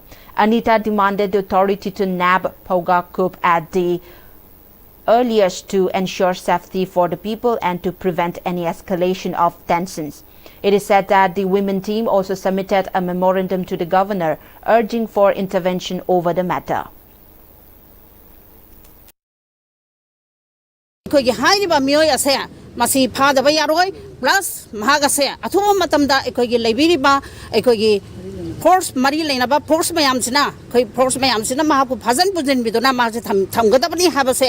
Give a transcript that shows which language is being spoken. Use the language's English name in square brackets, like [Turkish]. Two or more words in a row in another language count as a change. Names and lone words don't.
[English] Anita demanded the authority to nab Kangpokpi at the earliest to ensure safety for the people and to prevent any escalation of tensions. It is said that the women team also submitted a memorandum to the governor urging for intervention over the matter. [Manipuri] Masi phada ba yaroi plus mahagase athuma matamda ekogi leibiriba ekogi force mari leinaba force mayam sina khoi force mayam sina mahapu bhajan bujin biduna ma se thamgadabani habase